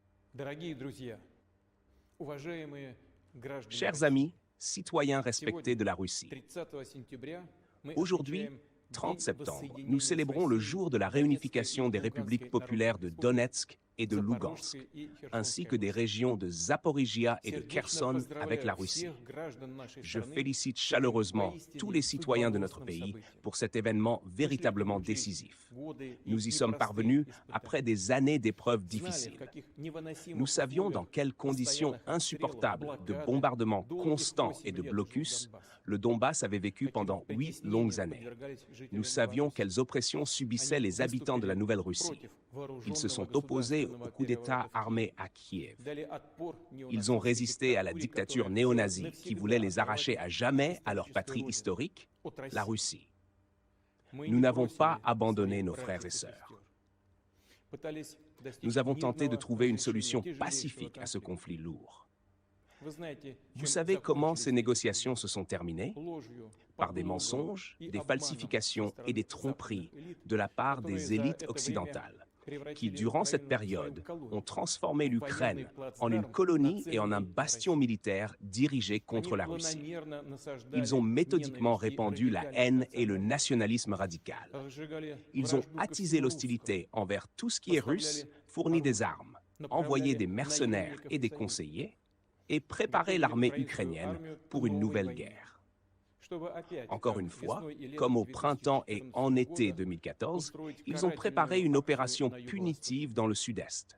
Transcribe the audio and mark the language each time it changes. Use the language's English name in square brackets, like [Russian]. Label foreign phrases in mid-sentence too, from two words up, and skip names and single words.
[Russian] Дорогие друзья, уважаемые граждане [French] Chers [Russian] России, [French] amis, citoyens respectés [Russian] сегодня, [French] de la Russie, [Russian] 30 сентября, мы [French] aujourd'hui, [Russian] отмечаем [French] 30 [Russian] День [French] septembre, nous [Russian] воссоединения с [French] célébrons le [Russian] Россией [French] jour de la [Russian] Донецкой и [French] réunification des républiques [Russian] Луганской [French] populaires [Russian] народных [French] de [Russian] республик, [French] Donetsk et de [Russian] Запорожской [French] Lugansk, [Russian] и [French] ainsi [Russian] Херсонской [French] que des [Russian] областей. [French] régions de Zaporizhia et de [Russian] Сердечно [French] Kherson avec la [Russian] поздравляю [French] Russie. [Russian] всех граждан нашей [French] Je [Russian] страны [French] félicite [Russian] с этим [French] chaleureusement tous les [Russian] поистине [French] citoyens de notre [Russian] судьбоносным [French] pays [Russian] событием. [French] pour cet événement [Russian] Вышли [French] véritablement [Russian] круче [French] décisif. [Russian] годы и [French] Nous y sommes [Russian] непростые [French] parvenus [Russian] испытания. [French] après des années d'épreuves [Russian] Знали, в [French] difficiles. [Russian] каких невыносимых [French] Nous savions dans [Russian] условиях [French] quelles conditions [Russian] постоянных обстрелов, [French] insupportables de [Russian] блокады, [French] bombardements [Russian] долгих [French] constants [Russian] 8 [French] et de [Russian] лет жил [French] blocus [Russian] Донбасс. [French] le Donbass avait vécu [Russian] Каким [French] pendant 8 [Russian] притеснениям [French] longues années. [Russian] подвергались жители [French] Nous savions [Russian] Новороссии. [French] quelles oppressions subissaient [Russian] Они [French] les habitants de la [Russian] выступили [French] Nouvelle-Russie. [Russian] против [French] Ils se [Russian] вооруженного [French] sont opposés [Russian] государственного [French] au coup d'État [Russian] переворота в [French] armé [Russian] Киеве. [French] à Kiev. [Russian] Дали отпор [French] Ils ont [Russian] неонацистской [French] résisté à la [Russian] диктатуре, [French] dictature [Russian] которая [French] néo-nazie [Russian] хотела [French] qui voulait les [Russian] навсегда [French] arracher à [Russian] оторвать [French] jamais [Russian] от [French] à leur patrie [Russian] исторической [French] historique, [Russian] родины, от [French] la [Russian] России. [French] Russie. [Russian] Мы [French] Nous [Russian] не [French] n'avons [Russian] бросили [French] pas abandonné [Russian] своих [French] nos [Russian] братьев [French] frères [Russian] и [French] et sœurs. [Russian] сестер. Пытались достичь [French] Nous avons tenté de [Russian] мирного [French] trouver une [Russian] разрешения [French] solution [Russian] тяжелейшего [French] pacifique à ce [Russian] конфликта. [French] conflit lourd. [Russian] Вы знаете, [French] Vous [Russian] чем [French] savez comment [Russian] закончились [French] ces [Russian] эти [French] négociations se sont terminées? [Russian] ложью, [French] Par des [Russian] подлогом [French] mensonges, [Russian] и [French] des [Russian] обманом [French] falsifications [Russian] со [French] et des [Russian] стороны [French] tromperies [Russian] западных элит, [French] de la part [Russian] которые [French] des [Russian] за [French] élites [Russian] это время [French] occidentales, qui, [Russian] превратили [French] durant cette [Russian] Украину в свою [French] période, [Russian] колонию, [French] ont transformé [Russian] в [French] l'Ukraine [Russian] военный [French] en une [Russian] плацдарм, [French] colonie et en un [Russian] нацеленный на [French] bastion [Russian] Россию. [French] militaire dirigé [Russian] Они [French] contre la Russie. [Russian] планомерно насаждали [French] Ils ont méthodiquement [Russian] ненависть и [French] répandu la [Russian] радикальность [French] haine et le [Russian] национализм, [French] nationalisme radical. [Russian] разжигали [French] Ils ont [Russian] вражду ко [French] attisé [Russian] всему [French] l'hostilité envers tout ce qui est russe, fourni des armes, envoyé des mercenaires et des conseillers, et préparé l'armée ukrainienne pour une nouvelle guerre. Encore une fois, comme au printemps et en été 2014, ils ont préparé une opération punitive dans le sud-est.